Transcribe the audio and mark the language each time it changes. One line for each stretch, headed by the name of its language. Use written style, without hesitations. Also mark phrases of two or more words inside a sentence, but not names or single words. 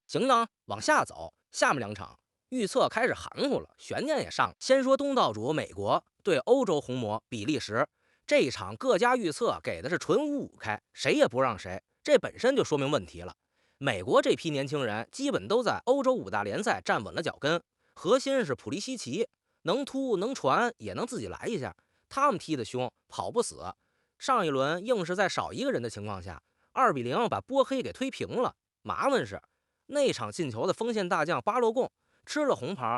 Chinese: 行呢，往下走，下面2場預測開始含糊了，懸念也上了。先說東道主美國對歐洲紅魔比利時，這一場各家預測給的是純5-5開，誰也不讓誰，這本身就說明問題了。美國這批年輕人基本都在歐洲5大聯賽站穩了腳跟，核心是普利西奇，能突能傳也能自己來一下。他們踢得凶，跑不死。上一輪硬是在少一個人的情況下2-0把波黑給推平了。麻煩是那場进球的锋線大将巴洛贡吃了紅牌。